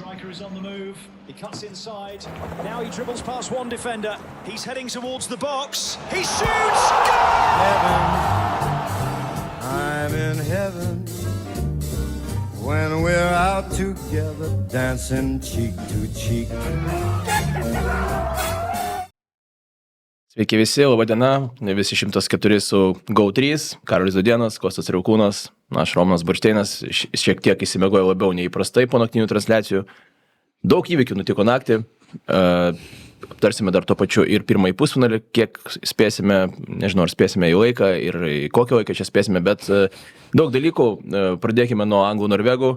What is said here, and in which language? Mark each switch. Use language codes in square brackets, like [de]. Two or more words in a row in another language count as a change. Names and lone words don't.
[en] is on the move. He cuts inside. Now he dribbles past one defender. He's heading towards the box. He shoots! Heaven, I'm in heaven when we're out together dancing cheek to cheek. [lt] Sveiki visi, laba diena, visi 104 su GO3, Karolis Dudėnas, Kostas Riaukūnas, aš Romanas Buršteinas, šiek tiek įsimiegoju labiau neįprastai po naktinių transliacijų. Daug įvykių nutiko naktį, aptarsime dar to pačiu ir pirmąjį pusfinalį, kiek spėsime, nežinau ar spėsime į laiką ir į kokį laiką čia spėsime, bet daug dalykų, pradėkime nuo anglų-norvegų.